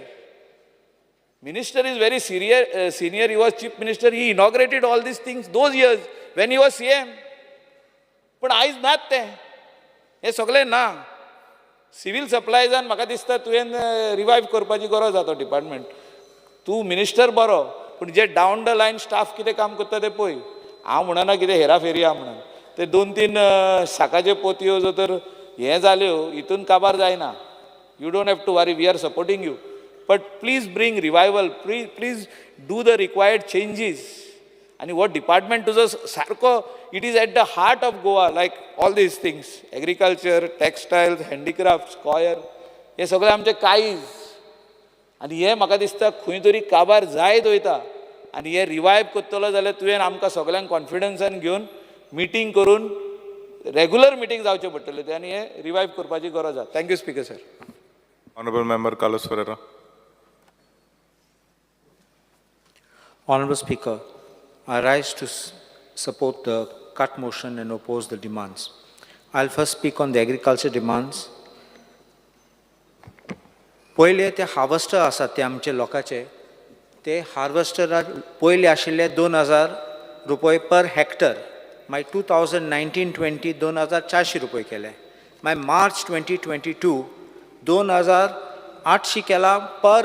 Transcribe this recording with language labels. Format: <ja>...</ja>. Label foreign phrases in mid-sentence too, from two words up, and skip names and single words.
<en>Minister is very senior he was Chief Minister he inaugurated all these things those years when he was CM</en> <kok>पण आयज नात ते हे सगळे ना</kok> <en>civil supplies</en> <kok>म्हाका दिसता तुवें रिवायव करपाची गरज आहा तो डिपार्टमेंट तूं मिनिस्टर बरो पूण जे</kok> <en>down the line staff</en> <kok>कितें काम करता ते पळय हांव म्हणना कितें हेराफेरी आहा म्हणून ते 2-3 साकाच्यो पोतयो जर तर हें जाल्यो हितून काबार जायना</kok> <en>you don't have to worry we are supporting you but please bring revival please do the required changes</en> <kok>आनी हो डिपार्टमेंट तुजो सारको</kok> <en>It is at the heart of Goa like all these things agriculture textiles handicrafts coir</en> <kok>हे सगळे आमचे कायज आनी हे म्हाका दिसता खंय तरी काबार जायत वयता आनी हे रिवायव करतलो जाल्यार तुवें आमकां सगळ्यांक कॉन्फिडन्सान घेवन मिटींग करून</kok> <en>regular meeting</en> <kok>जावचे पडटले ते आनी हे रिवायव करपाची गरज आहा</kok> <en>thank you Speaker Sir Honorable Member Carlos Ferreira. Honorable Speaker, I rise to support the cut motion and oppose the demands. I'll first speak on the agriculture demands.</en> <kok>पहिले ते हार्वेस्टर आसात ते आमचे लोकांचे ते हार्वेस्टराक पयले आशिल्ले 2000 रुपये</kok> <en>per hectare</en> <kok>मागीर 2019-20 2400 रुपये केले मागीर मार्च 2022 2800 केला पर</kok>